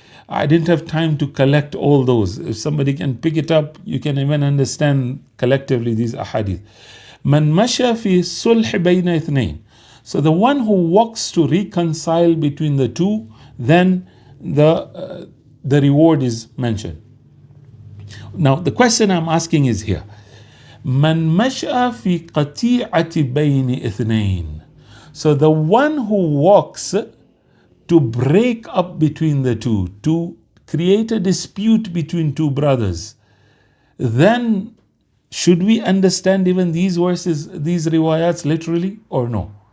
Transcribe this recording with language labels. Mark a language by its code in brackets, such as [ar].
[en] I didn't have time to collect all those. If somebody can pick it up, you can even understand collectively these ahadith. [ar] Man masha fi sulh bayna ithnain. [en] So the one who walks to reconcile between the two, then the reward is mentioned. Now, the question I'm asking is here. [ar] من مشى في قطيعة بين اثنين. [en] So the one who walks to break up between the two, to create a dispute between two brothers, then should we understand even these verses, these riwayats literally or no?